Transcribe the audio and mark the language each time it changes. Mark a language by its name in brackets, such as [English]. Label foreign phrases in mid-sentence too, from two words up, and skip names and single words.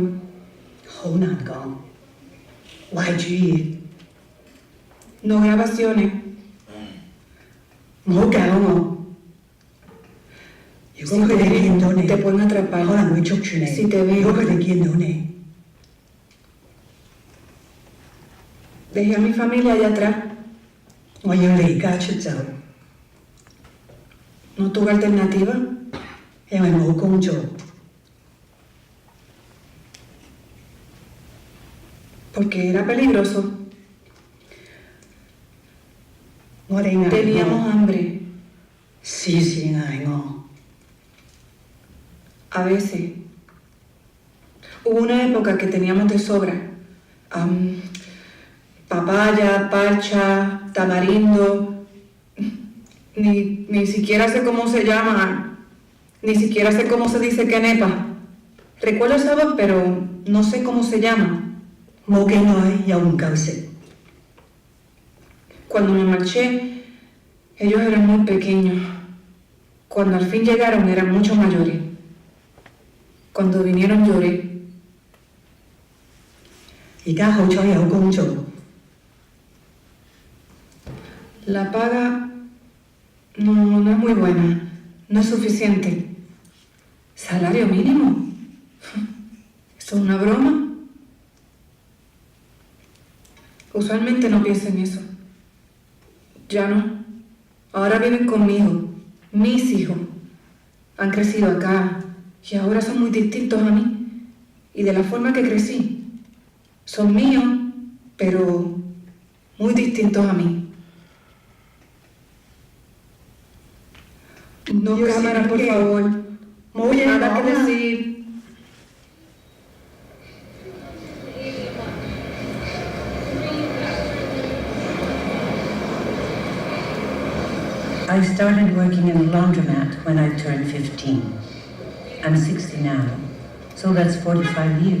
[Cantonese] 好難講，壞主意， [Spanish] No grabaciones. [Cantonese] 唔好搞我。如果佢哋見到你， [Spanish] Te pueden [Cantonese] 可 [Spanish] atrapar. [Cantonese] 能會捉住你。 [Spanish] Si te ven. [Cantonese] 如果佢哋見到你， [Spanish] Dejé a mi familia allá atrás. [Cantonese] 我要離家出走， [Spanish] No tuve alternativa. [Cantonese] 因為冇工做。 [Spanish] Porque era peligroso. [Cantonese] 我哋捱 [Spanish] Teníamos [Cantonese] 餓， [Spanish] hambre. [Cantonese] 時時捱餓。 [Spanish] A veces. Hubo una época que teníamos de sobra. Papaya, parcha, tamarindo. Ni siquiera sé cómo se llama. Ni siquiera sé cómo se dice quenepa. Recuerdo el sabor, pero no sé cómo se llama. [Cantonese] 冇幾耐又唔夠食， [Spanish] Cuando me marché, ellos eran muy pequeños. Cuando al fin llegaron, eran mucho mayores. Cuando vinieron lloré. [Cantonese] 而家好彩有工做， [Spanish] La paga no es muy buena, no es suficiente. ¿Salario mínimo? ¿Eso es una broma? Usualmente no pienso en eso. Ya no. Ahora viven conmigo, mis hijos. Han crecido acá y ahora son muy distintos a mí. Y de la forma que crecí, son míos, pero muy distintos a mí. No, cámara, por favor. No hay nada que decir. [English] I started working in a laundromat when I turned 15. I'm 60 now, so that's 45 years.